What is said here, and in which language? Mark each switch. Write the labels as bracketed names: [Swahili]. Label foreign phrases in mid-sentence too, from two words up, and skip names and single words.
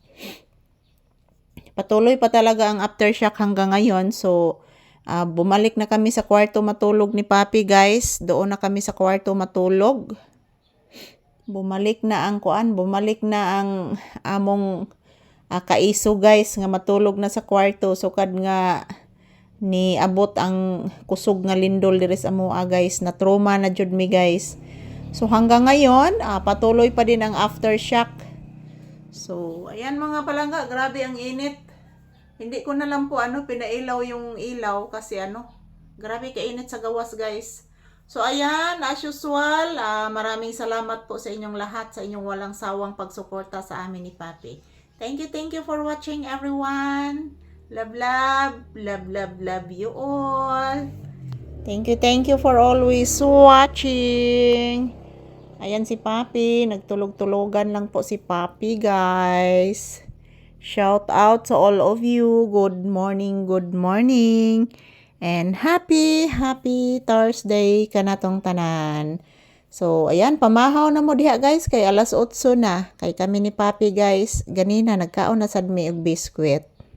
[Filipino] Patuloy pa talaga ang aftershock hanggang ngayon. So bumalik na kami sa kwarto matulog ni Papi guys. Doon na kami sa kwarto matulog. [Cebuano] Bumalik na ang among kaiso guys nga matulog na sa kwarto sukad nga ni abot ang kusog nga lindol diri sa amoa guys, na trauma na jud mi guys. [Filipino] So hanggang ngayon patuloy pa din ang aftershock. So ayan mga palangga, grabe ang init. Hindi ko na lang po pinailaw yung ilaw kasi grabe [Cebuano] kainit sa gawas [Filipino] guys. So ayan, as usual, maraming salamat po sa inyong lahat, sa inyong walang sawang pagsuporta sa amin ni Papi. [English] Thank you for watching everyone. Love you all. Thank you for always watching. [Filipino] Ayan si Papi, nagtulog-tulogan lang po si Papi guys. [English] Shout out to all of you. Good morning. And happy Thursday [Cebuano] kanatong tanan. So ayan, pamahaw na mo diha guys kay alas 8 na. Kay kami ni Papi guys, ganina nagkaon na sad mi og biskwit.